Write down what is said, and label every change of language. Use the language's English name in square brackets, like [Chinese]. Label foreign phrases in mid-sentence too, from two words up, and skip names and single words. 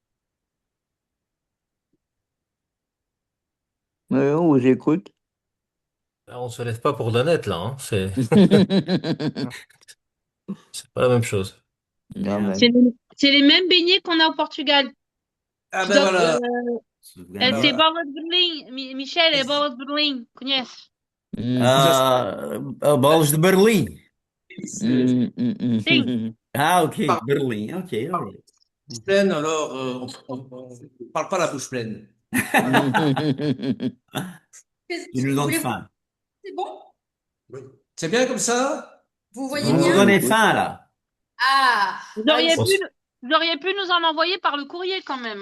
[French] Oui, on vous écoute. On se lève pas pour Danette, là. Hein. C'est pas la même chose. Non, mais- C'est les mêmes beignets qu'on a au Portugal. Ah Tu ben dois- voilà. [Portuguese] C'est bola de Berlim. Michel, é bola de Berlim. Conhece? Bolas de Berlim. Sim. Ah, ok, Berlim. Ok, ok. [French] Bouche pleine, alors, on parle pas la bouche pleine. Tu nous donnes faim. c'est bon? C'est bien comme ça? Vous voyez Vous nous bien? donnez faim, là. Ah, Vous auriez pu nous en envoyer par le courrier quand même.